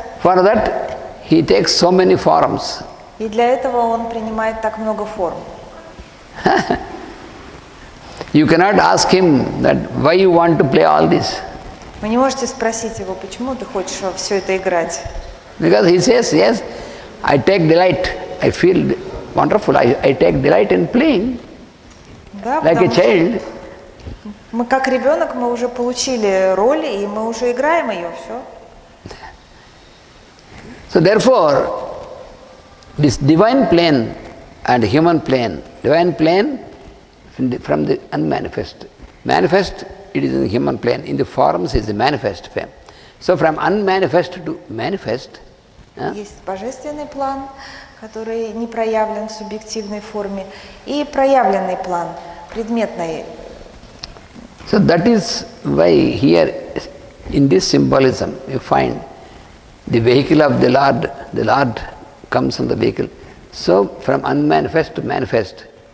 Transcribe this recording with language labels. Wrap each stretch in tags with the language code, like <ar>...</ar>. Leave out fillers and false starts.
<en>For that, He takes so many forms.</en> <ru>И для этого Он принимает так много форм.</ru> <en>You cannot ask Him that why you want to play all this.</en> <ru>Вы не можете спросить Его, почему ты хочешь во все это играть.</ru> <en>Because He says, yes, I take delight. I feel wonderful. I take delight in playing.</en> <ru>Да,</ru> <en>like a child.</en> <ru>Мы как ребенок, мы уже получили роль, и мы уже играем ее, все.</ru> <en>So therefore, this divine plane and human plane, divine plane from the unmanifest. Manifest, it is in the human plane. In the forms is the manifest form. So from unmanifest to manifest.</en> <ru>Есть божественный план, который не проявлен в субъективной форме, и проявленный план, предметный.</ru> <en>So that is why here in this symbolism you find the vehicle of the Lord comes on the vehicle. So from unmanifest to manifest.</en>